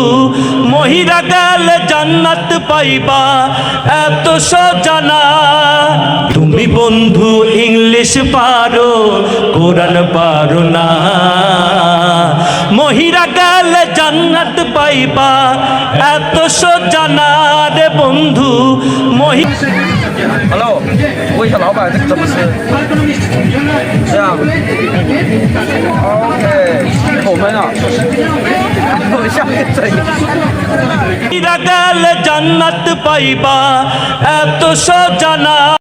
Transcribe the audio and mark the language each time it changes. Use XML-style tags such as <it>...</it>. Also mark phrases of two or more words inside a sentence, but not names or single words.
<bn>মহিরা গেলে জান্নাত পাইবা, এত সোজা না। তুমি বন্ধু ইংলিশ পারো, কোরআন পারো না। মহিরা গেলে জান্নাত পাইবা, এত সোজা না রে বন্ধু।</bn> <zh>Hello，问一下老板这个怎么吃？这样。OK，我们啊，我们下面这里。</zh> <bn>মহিরা গেলে জান্নাত পাইবা, এত সোজা না।</bn>